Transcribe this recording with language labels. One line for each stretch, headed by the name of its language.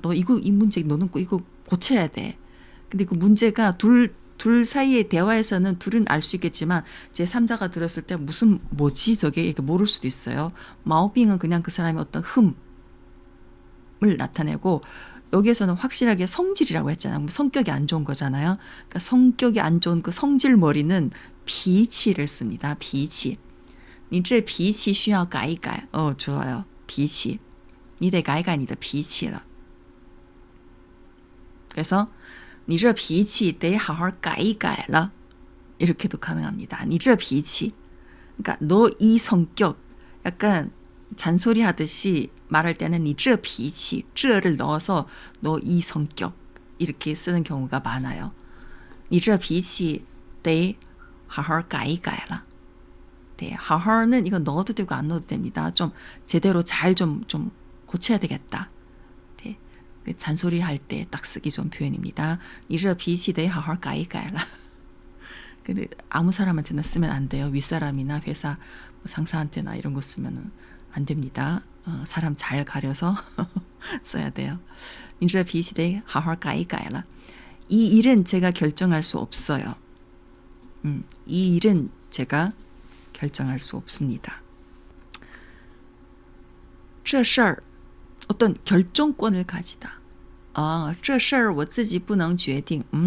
Korean: 너 이 문제 너는 이거 고쳐야 돼. 근데 그 문제가 둘 사이의 대화에서는 둘은 알 수 있겠지만 제3자가 들었을 때 뭐지 저게 이렇게 모를 수도 있어요. 마오빙은 그냥 그 사람의 어떤 흠을 나타내고 여기에서는 확실하게 성질이라고 했잖아요. 성격이 안 좋은 거잖아요. 그러니까 성격이 안 좋은 그 성질 머리는脾气를 씁니다.
Chinese: 脾气. 你这脾气需要改一改. 좋아요. 脾气. 你得改改你的脾气了. 그래서 你这脾气得好好改一改了.
Korean: 이렇게도 가능합니다. 你这脾气. 그러니까 너 이 성격. 약간 잔소리 하듯이 말할 때는 你这脾气, 这를 넣어서 너 이 성격. 이렇게 쓰는 경우가 많아요.
Chinese: 你这脾气得好好改一改了.
Korean: 네, 好好는 이거 넣어도 되고 안 넣어도 됩니다. 좀 제대로 잘 좀 고쳐야 되겠다. 네, 잔소리 할 때 딱 쓰기 좋은 표현입니다.
Chinese: 你这脾气得好好改一改了.
Korean: 근데 아무 사람한테나 쓰면 안 돼요. 윗사람이나 회사 뭐 상사한테나 이런 거 쓰면 안 됩니다. 사람 잘 가려서 써야 돼요.
Chinese: 你这脾气得好好改一改了.
Korean: 이 일은 제가 결정할 수 없어요. 이 일은 제가 결정할 수 없습니다. 这事儿 어떤 결정권을 가지다.
Chinese: 这事儿我自己不能决定.